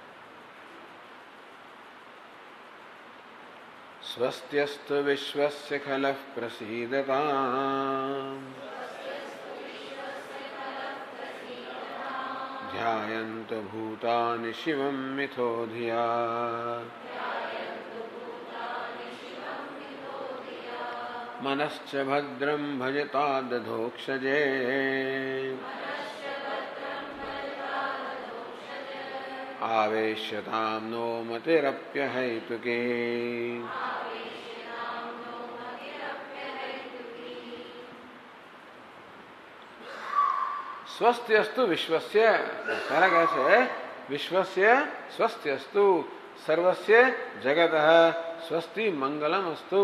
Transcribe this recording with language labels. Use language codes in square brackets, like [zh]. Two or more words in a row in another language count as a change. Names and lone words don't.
[sa] સ્વસ્ત્યસ્તુ વિશ્વસ્ય ખલઃ પ્રસીદતામ ધ્યાયન્તો ભૂતાનિ શિવં મિથો ધિયા मनश्च भद्रं भजता दधोक्षजे आवेश्यतां नो मतिरप्यहैतुके. સ્વસ્ત્યસ્તુ વિશ્વસ્ય, [gu] પહેલા કહે છે [sa] વિશ્વસ્ય સ્વસ્ત્યસ્તુ, સર્વસ્ય જગત સ્વસ્તિ મંગલમ અસ્તુ.